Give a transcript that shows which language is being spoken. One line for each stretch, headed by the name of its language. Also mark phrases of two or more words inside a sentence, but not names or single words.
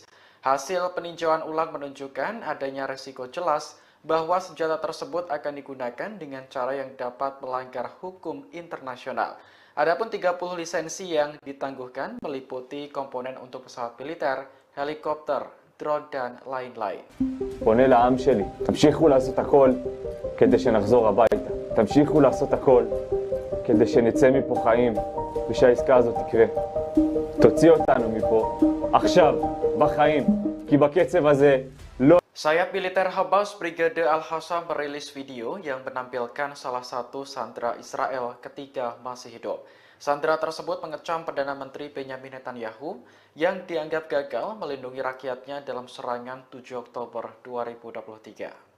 Indonesian: Hasil peninjauan ulang menunjukkan adanya risiko jelas bahwa senjata tersebut akan digunakan dengan cara yang dapat melanggar hukum internasional. Adapun 30 lisensi yang ditangguhkan meliputi komponen untuk pesawat militer, helikopter, drone, dan lain-lain.
Hebrew: פונה לעם שלי, תמשיכו לעשות הכל כדי שנחזור הביתה. תמשיכו לעשות הכל כדי שנצא מפה חיים ושהעסקה הזאת תקרה. תוציא אותנו מפה עכשיו, בחיים, כי בקצב הזה לא...
Indonesian: Sayap militer Hamas Brigade Al-Hassam merilis video yang menampilkan salah satu sandera Israel ketika masih hidup. Sandera tersebut mengecam Perdana Menteri Benyamin Netanyahu yang dianggap gagal melindungi rakyatnya dalam serangan 7 Oktober 2023.